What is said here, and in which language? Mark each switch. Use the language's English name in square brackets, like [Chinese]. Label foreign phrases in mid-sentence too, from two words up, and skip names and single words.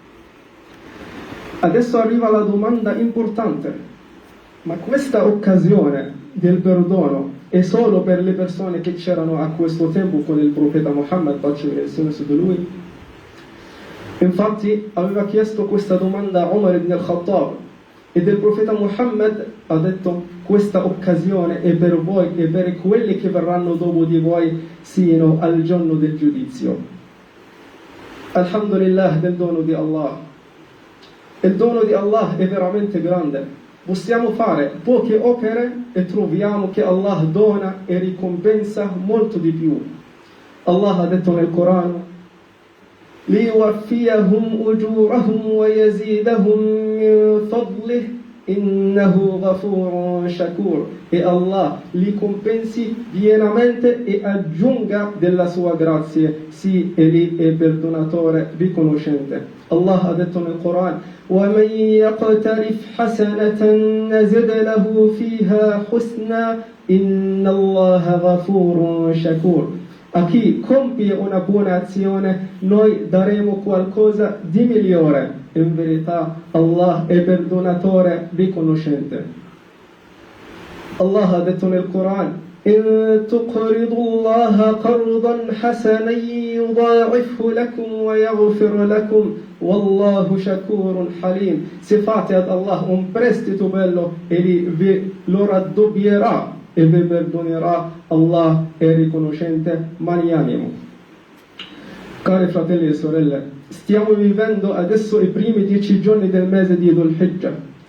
[Italian] Adesso arriva la domanda importante: ma questa occasione del perdono è solo per le persone che c'erano a questo tempo con il profeta Muhammad, pace e benedizione su di lui? Infatti aveva chiesto questa domanda a Umar ibn al-Khattab, ed il profeta Muhammad ha detto: questa occasione è per voi e per quelli che verranno dopo di voi sino al giorno del giudizio. Alhamdulillah del dono di Allah. Il dono di Allah è veramente grande. Possiamo fare poche opere e troviamo che Allah dona e ricompensa molto di più. Allah ha detto nel Corano: [Arabic] لِيُوَفِّيَهُمْ أُجُورَهُمْ وَيَزِيدَهُمْ مِنْ فَضْلِهِ إِنَّهُ غَفُورٌ شَكُورٌ. [Italian] E Allah li compensi pienamente e aggiunga della sua grazia, sì, egli è perdonatore riconoscente. Allah ha detto nel Corano: [Arabic] وَمَنْ يَقْتَرِفْ حَسَنَةً نَزِدْ لَهُ فِيهَا حُسْنًا إِنَّ اللَّهَ غَفُورٌ شَكُورٌ. [Italian] A chi compie una buona azione noi daremo qualcosa di migliore. In verità Allah è perdonatore riconoscente. Allah ha detto nel Corano: [Arabic] إِن تُقْرِضُوا اللَّهَ قَرْضًا حَسَنًا يُضَاعِفْهُ لَكُمْ وَيَغْفِرْ لَكُمْ وَاللَّهُ شَكُورٌ حَلِيمٌ. [Italian] Se fate ad Allah un prestito bello, egli vi lo raddoppierà e vi perdonerà. Allah è riconoscente, magnanimo. Cari fratelli e sorelle, stiamo vivendo adesso i primi 10 giorni del mese di Dhul Hijjah.